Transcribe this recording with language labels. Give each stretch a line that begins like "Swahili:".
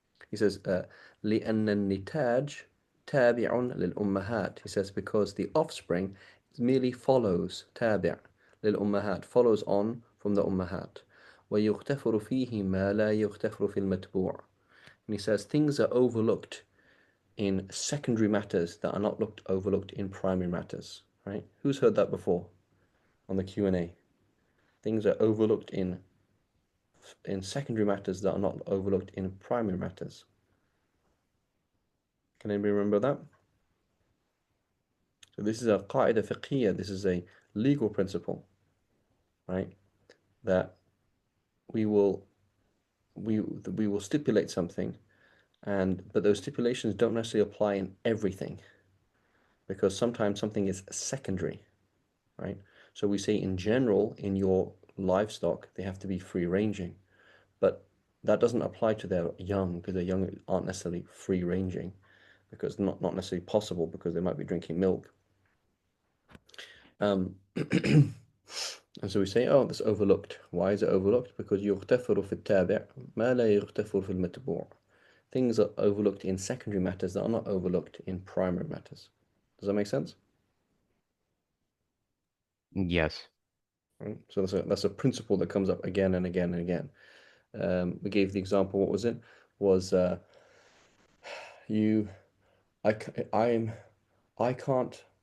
English: He says,
Arabic: لأن النتاج تابع للأمهات.
English: He says because the offspring merely follows
Arabic: تابع للأمهات,
English: follows on from the أمهات.
Arabic: ويغتفر فيه ما لا يغتفر في المتبوع.
English: And he says things are overlooked in secondary matters that are not overlooked in primary matters. Right? Who's heard that before on the Q&A? Things are overlooked in secondary matters that are not overlooked in primary matters. Can anybody remember that? So this is a qaida fiqhiyya, this is a legal principle, right? That we will we will stipulate something, but those stipulations don't necessarily apply in everything because sometimes something is secondary, right? So we say in general in your livestock they have to be free ranging, but that doesn't apply to their young because their young aren't necessarily free ranging because not necessarily possible because they might be drinking milk. Um, and so we say, oh, that's overlooked. Why is it overlooked? Because
Arabic: يغتفر في التابع ما لا يغتفر في المتبوع.
English: Things are overlooked in secondary matters that are not overlooked in primary matters. Does that make sense? Yes. Right? So that's a principle that comes up again and again and again. We gave the example. What was it? Was you? I'm. I can't.